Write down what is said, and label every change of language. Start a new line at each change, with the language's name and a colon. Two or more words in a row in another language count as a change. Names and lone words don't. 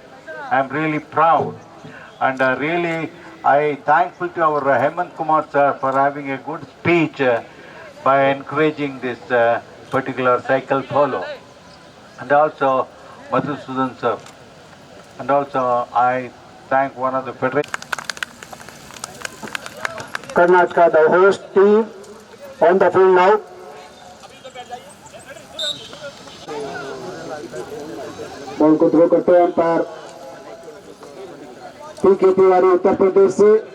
English: I am really proud, and really I thankful to our Hemant Kumar sir for having a good speech by encouraging this particular cycle polo, and also Madhusudan sir. And also I thank one of the federation. Karnataka, the host team, on the field now.
Hindi: बॉल को थ्रो करते हैं अंपायर पीके तिवारी उत्तर प्रदेश से.